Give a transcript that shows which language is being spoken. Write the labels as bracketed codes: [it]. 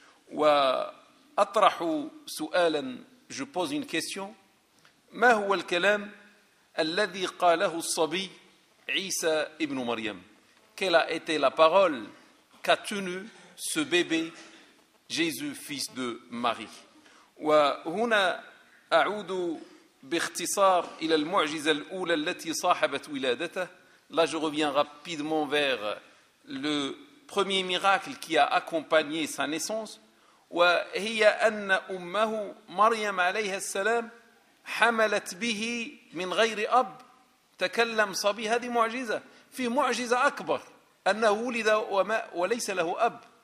[ar] Wa atrahu su'alan, [fr] je pose une question. [ar] Ma huwa al-kalam alladhi qalahu as-sabi Isa ibn Maryam? [fr] Quelle a été la parole qu'a tenu ce bébé, Jésus, fils de Marie? [ar] وهنا أعود باختصار إلى المعجزة الأولى التي صاحبت ولادته. Là, je reviens rapidement vers le premier miracle qui a accompagné sa naissance. وهي أن أمه مريم عليها السلام حملت به من غير أب تكلم صبي. هذه معجزة. في معجزة أكبر أنه ولد وليس له أب.